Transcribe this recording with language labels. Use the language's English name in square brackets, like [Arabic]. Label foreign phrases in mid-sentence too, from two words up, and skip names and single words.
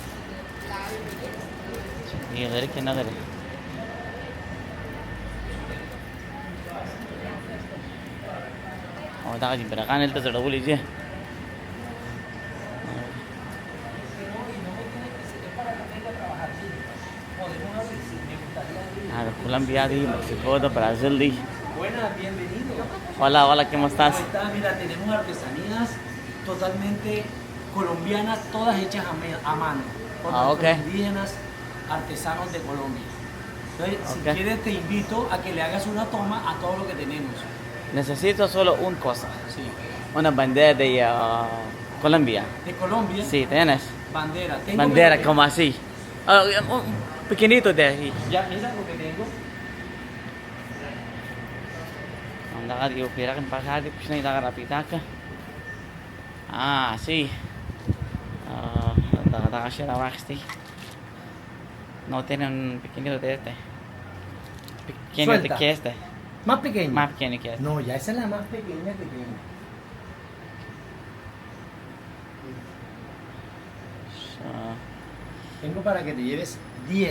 [Pashto] چې لري که نه لري او دغه دي بیرغان هلته زړولي دي د کولمبیا دی مکسیکو د برازیل دی [Spanish] Buenas, bienvenido. hola hola ¿cómo estás? ¿Cómo estás? Mira, tenemos artesanías totalmente colombianas, todas hechas a mano. Por nuestros ok. indígenas artesanos de Colombia. Entonces, Ok. si quieres, te invito a que le hagas una toma a todo lo que tenemos. necesito solo una cosa Sí. una bandera de Colombia De Colombia, sí ¿tienes? bandera. Tengo bandera verde. como así un pequeñito de ahí Ya, mira lo que tengo. [Pashto] دغه یو پیرغ په ښار دی کوچنی دغه راپیدا کړه sí دغه شی راواخیستی [Spanish] no tiene un pequeñito de este pequeño de Suelta. que este Más pequeño. más pequeño que este No, ya esa es la más pequeña que tengo. So, Tengo para que te lleves 10.